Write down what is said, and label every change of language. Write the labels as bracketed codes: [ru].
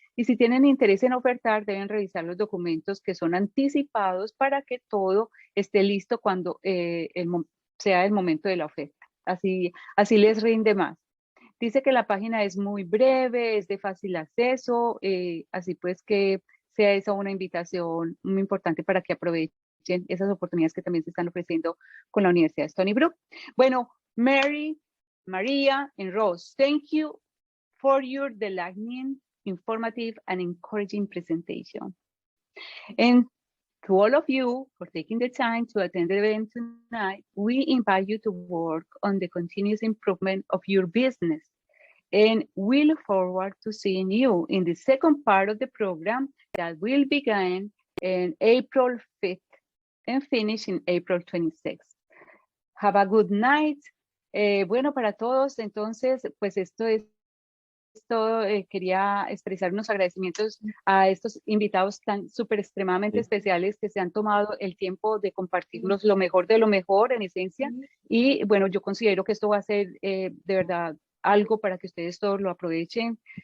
[es] Y si tienen interés en ofertar, deben revisar los documentos que son anticipados para que todo esté listo cuando sea el momento de la oferta. Así les rinde más. Dice que la página es muy breve, es de fácil acceso, así pues que sea esa una invitación muy importante para que aprovechen esas oportunidades que también se están ofreciendo con la Universidad de Stony Brook. [en] Bueno, Mary, Maria, and Rose, thank you for your enlightening, informative, and encouraging presentation. And to all of you for taking the time to attend the event tonight, we invite you to work on the continuous improvement of your business. And we look forward to seeing you in the second part of the program that will begin in April 5th and finish in April 26th. Have a good night. [es] Bueno, para todos, entonces, pues esto es todo. Quería expresar unos agradecimientos a estos invitados tan súper extremadamente especiales que se han tomado el tiempo de compartirnos lo mejor de lo mejor en esencia. Y bueno, yo considero que esto va a ser de verdad algo para que ustedes todos lo aprovechen.